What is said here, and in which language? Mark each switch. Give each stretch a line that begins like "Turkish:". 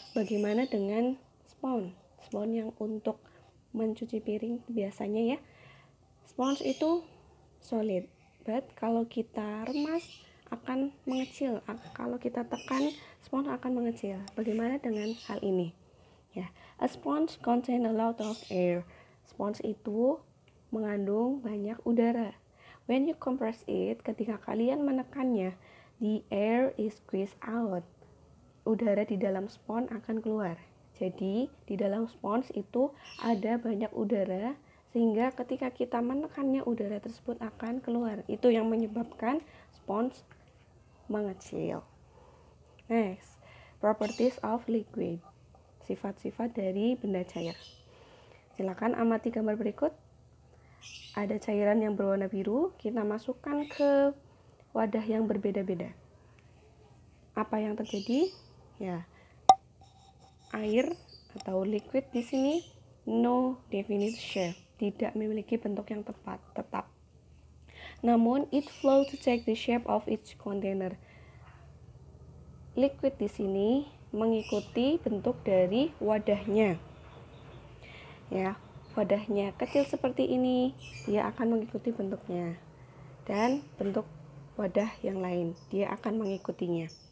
Indonesian: Bagaimana dengan sponge? Sponge yang untuk mencuci piring biasanya ya. Sponge itu solid, but kalau kita remas akan mengecil. Kalau kita tekan, sponge akan mengecil. Bagaimana dengan hal ini?
English: Ya, a sponge contain a lot of air.
Indonesian: Sponge itu mengandung banyak udara.
English: When you compress it,
Indonesian: ketika kalian menekannya,
English: the air is squeezed out.
Indonesian: Udara di dalam sponge akan keluar. Jadi, di dalam sponge itu ada banyak udara, sehingga ketika kita menekannya, udara tersebut akan keluar. Itu yang menyebabkan sponge mengecil.
English: Next, properties of liquid.
Indonesian: Sifat-sifat dari benda cair. Silakan amati gambar berikut. Ada cairan yang berwarna biru, kita masukkan ke wadah yang berbeda-beda. Apa yang terjadi? Ya, air atau liquid di sini
English: no definite shape,
Indonesian: tidak memiliki bentuk yang tetap. Namun
English: it flow to take the shape of each container.
Indonesian: Liquid di sini mengikuti bentuk dari wadahnya. Ya, wadahnya kecil seperti ini, dia akan mengikuti bentuknya. Dan bentuk wadah yang lain, dia akan mengikutinya.